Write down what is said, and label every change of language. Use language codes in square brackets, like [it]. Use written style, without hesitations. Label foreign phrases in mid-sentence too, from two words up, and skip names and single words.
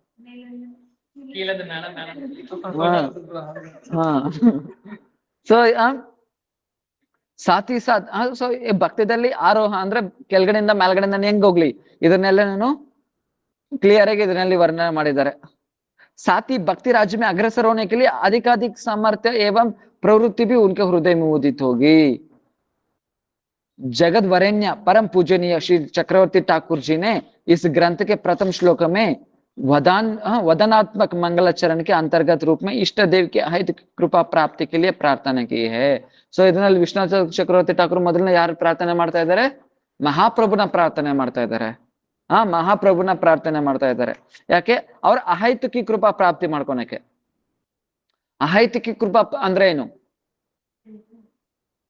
[kn] ಸೊ ಸಾಥಿ ಸಾಥ್ ಸೊ ಭಕ್ತಿದಲ್ಲಿ ಆರೋಹ ಅಂದ್ರೆ ಕೆಳಗಡೆಯಿಂದ ಮೇಲ್ಗಡೆಯಿಂದ ಹೆಂಗ್ ಹೋಗ್ಲಿ, ಇದನ್ನೆಲ್ಲ ನಾನು ಕ್ಲಿಯರ್ ಆಗಿ ಇದರಲ್ಲಿ ವರ್ಣನೆ ಮಾಡಿದ್ದಾರೆ. [hi] साथ ही भक्ति राज्य में अग्रसर होने के लिए अधिकाधिक सामर्थ्य एवं प्रवृत्ति भी उनके हृदय में उदित होगी. जगत वरेण्य परम पूजनीय श्री चक्रवर्ती ठाकुर जी ने इस ग्रंथ के प्रथम श्लोक में वदनात्मक मंगलाचरण के अंतर्गत रूप में इष्ट देव की अहित कृपा प्राप्ति के लिए प्रार्थना की है. [kn] सो ಇದರಲ್ಲಿ ವಿಶ್ವನಾಥ ಚಕ್ರವರ್ತಿ ಠಾಕೂರ್ ಮೊದಲನೇ ಯಾರು ಪ್ರಾರ್ಥನೆ ಮಾಡ್ತಾ ಇದ್ದಾರೆ? ಮಹಾಪ್ರಭುನ ಪ್ರಾರ್ಥನೆ ಮಾಡ್ತಾ ಇದ್ದಾರೆ. ಮಹಾಪ್ರಭುನ ಪ್ರಾರ್ಥನೆ ಮಾಡ್ತಾ ಇದ್ದಾರೆ. ಯಾಕೆ? ಅವ್ರ ಅಹೈತುಕಿ ಕೃಪಾ ಪ್ರಾಪ್ತಿ ಮಾಡ್ಕೊಳಕ್ಕೆ. ಅಹೈತುಕಿ ಕೃಪಾ ಅಂದ್ರೆ ಏನು?